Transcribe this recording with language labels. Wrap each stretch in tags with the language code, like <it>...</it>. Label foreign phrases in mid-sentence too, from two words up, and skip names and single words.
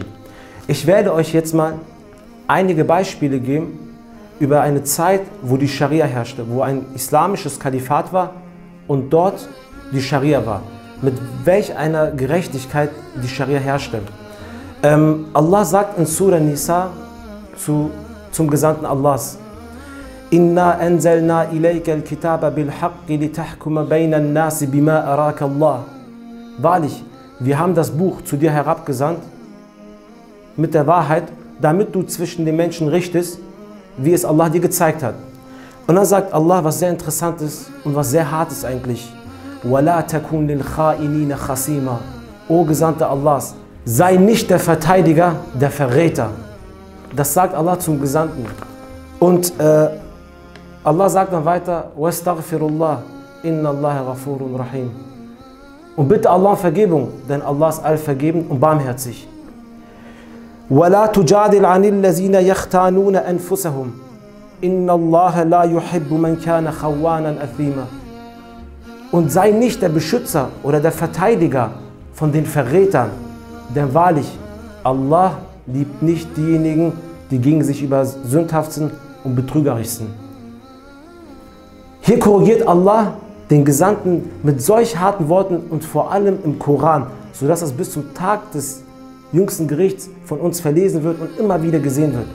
<de>Ich werde euch jetzt mal einige Beispiele geben über eine Zeit, wo die Scharia herrschte, wo ein islamisches Kalifat war und dort die Scharia war. Mit welch einer Gerechtigkeit die Scharia herrschte. Allah sagt in Surah Nisa zum Gesandten Allahs:</de> <ar>إنا أنزلنا إليك الكتاب بالحق لتحكم بين الناس بما أراك الله.</ar> <de>Wahrlich, wir haben das Buch zu dir herabgesandt mit der Wahrheit, damit du zwischen den Menschen richtest, wie es Allah dir gezeigt hat. Und dann sagt Allah, was sehr interessant ist und was sehr hart ist eigentlich:</de> <ar>وَلَا تَكُنْ لِلْخَائِنِينَ خَصِيمًا.</ar> <de>O Gesandter Allahs, sei nicht der Verteidiger, der Verräter. Das sagt Allah zum Gesandten. Und Allah sagt dann weiter:</de> <ar>وَاسْتَغْفِرُ إن الله غفور رحيم.</ar> <de>Und bitte Allah um Vergebung, denn Allah ist allvergebend und barmherzig.</de> <ar>وَلَا تُجَادِلْ عَنِ الَّذِينَ يَخْتَانُونَ أَنفُسَهُمْ إِنَّ اللَّهَ لَا يُحِبُّ مَنْ كَانَ خَوَّانًا أَثِيمًا.</ar> <de>Und sei nicht der Beschützer oder der Verteidiger von den Verrätern, denn wahrlich, Allah liebt nicht diejenigen, die gegen sich über sündhaft sind und betrügerisch sind. Hier korrigiert Allah den Gesandten mit solch harten Worten und vor allem im Koran, sodass es bis zum Tag des jüngsten Gerichts von uns verlesen wird und immer wieder gesehen wird.</de>